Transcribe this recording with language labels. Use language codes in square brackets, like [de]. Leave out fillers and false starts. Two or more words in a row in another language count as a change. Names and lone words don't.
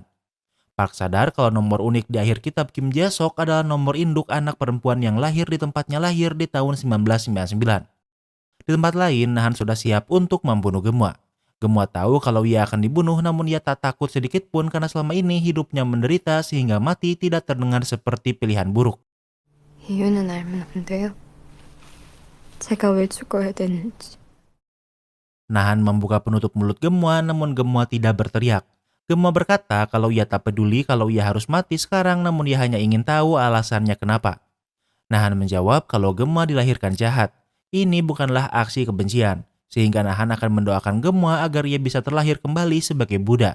[id] Park sadar kalau nomor unik di akhir kitab Kim Jae-sok adalah nomor induk anak perempuan yang lahir di tempatnya lahir di tahun 1999. Di tempat lain, Nahan sudah siap untuk membunuh Gemwa. Gemwa tahu kalau ia akan dibunuh namun ia tak takut sedikit pun karena selama ini hidupnya menderita sehingga mati tidak terdengar seperti pilihan buruk. [ko] 이유는 알면 안 돼요? 제가 왜 죽어야 되는지. [id] Nahan membuka penutup mulut Gemwa namun Gemwa tidak berteriak. Gemwa berkata kalau ia tak peduli kalau ia harus mati sekarang namun ia hanya ingin tahu alasannya kenapa. Nahan menjawab kalau Gemwa dilahirkan jahat. Ini bukanlah aksi kebencian. Sehingga Nahan akan mendoakan Gemwa agar ia bisa terlahir kembali sebagai Buddha.